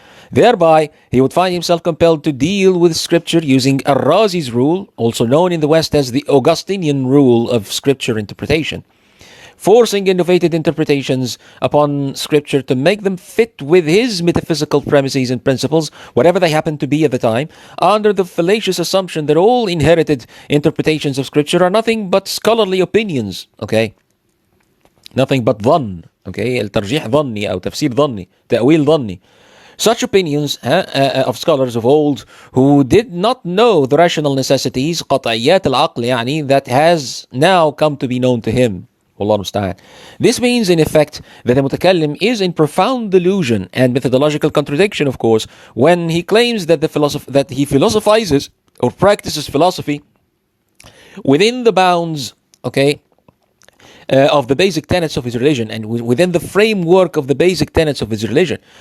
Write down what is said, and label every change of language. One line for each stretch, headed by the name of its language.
English: Thereby, he would find himself compelled to deal with Scripture using Ar-Razi's rule, also known in the West as the Augustinian rule of Scripture interpretation, forcing innovative interpretations upon Scripture to make them fit with his metaphysical premises and principles, whatever they happen to be at the time, under the fallacious assumption that all inherited interpretations of Scripture are nothing but scholarly opinions, okay? Nothing but ظن, okay?
Arabic: الترجيح ظني أو تفسير ظني, تأويل ظني.
English: Such opinions of scholars of old who did not know the rational necessities,
Arabic: قطعيات العقل يعني,
English: that has now come to be known to him.
Arabic: والله المستعان.
English: This means in effect that the mutakallim is in profound delusion and methodological contradiction, of course, when he claims that he philosophizes or practices philosophy within the bounds, okay, of the basic tenets of his religion and within the framework of the basic tenets of his religion.